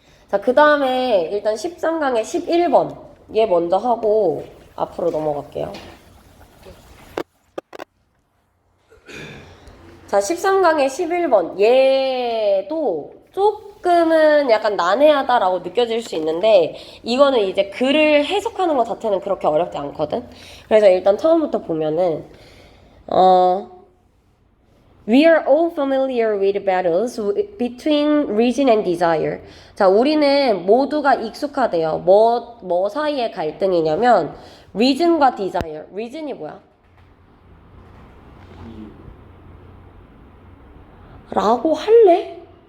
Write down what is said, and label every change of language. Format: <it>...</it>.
<ko>자, 그 다음에 일단 13강의 11번 얘 먼저 하고 앞으로 넘어갈게요. 자, 13강의 11번 얘도 조금은 약간 난해하다라고 느껴질 수 있는데 이거는 이제 글을 해석하는 것 자체는 그렇게 어렵지 않거든. 그래서 일단 처음부터 보면은</ko> <en>We are all familiar with battles between reason and desire.</en> <ko>자, 우리는 모두가 익숙하대요. 뭐 사이의 갈등이냐면 reason과 desire. reason이 뭐야? 라고 할래?</ko>